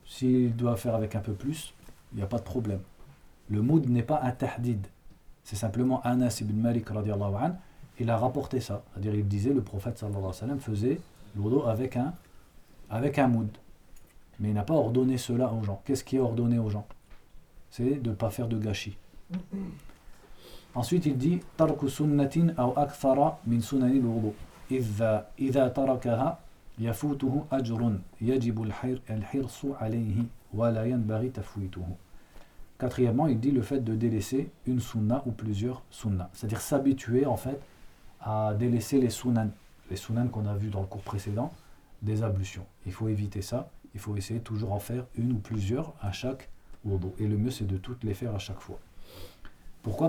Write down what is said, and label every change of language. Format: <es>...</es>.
<fr>S'il doit faire avec un peu plus, il n'y a pas de problème. Le moud n'est pas un tahdid. C'est simplement Anas ibn Malik, radiallahu anh, il a rapporté ça. C'est-à-dire, il disait, le prophète, sallallahu alayhi wa sallam, faisait l'oudo avec un moud. Mais il n'a pas ordonné cela aux gens. Qu'est-ce qui est ordonné aux gens? C'est de ne pas faire de gâchis. Ensuite, il dit</fr> <ar>ترك سنة أو أكثر من سنن الوضوء إذا تركها يفوته أجر يجب الحرص عليه ولا ينبغي تفويته.</ar> <fr>Quatrièmement, il dit le fait de délaisser une sunna ou plusieurs sunna, c'est-à-dire s'habituer en fait à délaisser les sunan qu'on a vu dans le cours précédent, des ablutions. Il faut éviter ça, il faut essayer toujours en faire une ou plusieurs à chaque wudu, et le mieux c'est de toutes les faire à chaque fois. Pourquoi?</fr>